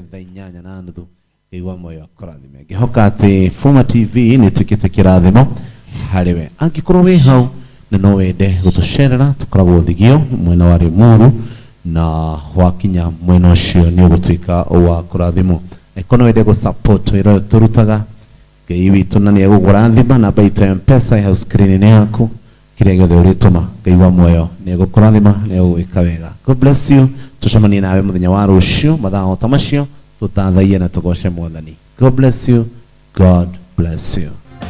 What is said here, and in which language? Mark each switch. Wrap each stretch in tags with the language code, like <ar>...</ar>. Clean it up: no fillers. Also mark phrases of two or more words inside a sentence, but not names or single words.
<ki>thaa 8:30 Ngai wa moyo akurathime ngihoka ati Fuma TV ni tukite kirathimo hariwe angikorwo wi hau na no wende gutucerera tukoragwo thigio mwena wa Rimuru na wakinya mwena ucio ni ugutuika wa kurathimo ekono wende go support wira turutaga Ngai witu na ni egukurathima na baito ya mpesa ya screen yaku kire giothe urituma Ngai wa muoyo ni egukurathima ni egwika wega.</ki> <en>God bless you.</en> <ki>Tucemanie nawe muthenya wa rucio mathaa ta macio tutathaie na tugoshe Mwathani.</ki> <en>God bless you. God bless you.</en>